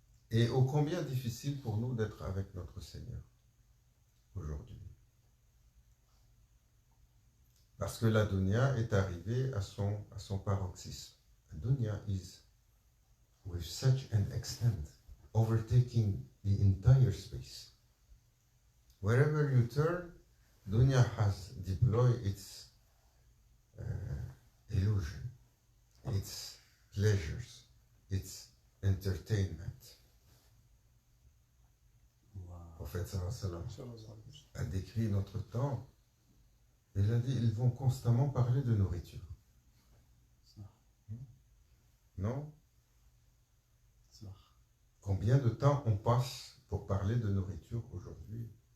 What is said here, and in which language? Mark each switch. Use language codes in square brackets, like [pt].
[fr] Et ô combien difficile pour nous d'être avec notre Seigneur aujourd'hui. Parce que la dunya est arrivée à son paroxysme. [en] La dunya is, with such an extent, overtaking the entire space. Wherever you turn, dunya has deployed its illusion, its pleasures, its entertainment. [fr] Le prophète sallallahu alayhi wa sallam a décrit notre temps. Il a dit, ils vont constamment parler de nourriture. Non? Combien de temps on passe pour parler de nourriture aujourd'hui?